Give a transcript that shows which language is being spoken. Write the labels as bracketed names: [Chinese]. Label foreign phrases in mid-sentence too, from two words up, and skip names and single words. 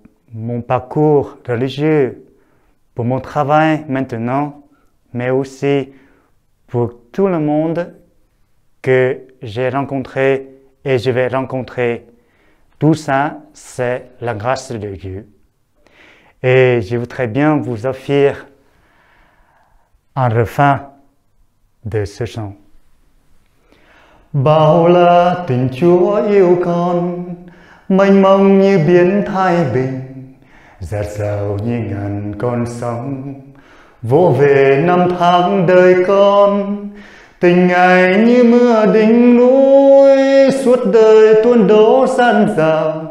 [French] mon parcours religieux, pour mon travail maintenant, mais aussi pour tout le monde que j'ai rencontré et je vais rencontrer. Tout ça, c'est la grâce de Dieu. Et je voudrais bien vous offrir un refrain de ce chant. [Vietnamese] Bao la tình Chúa yêu con, mênh mông như biển Thái Bình, dạt dào như ngàn con sóng, vỗ về năm tháng đời con. Tình Ngài như mưa đỉnh núi, suốt đời tuôn đổ dạt dào.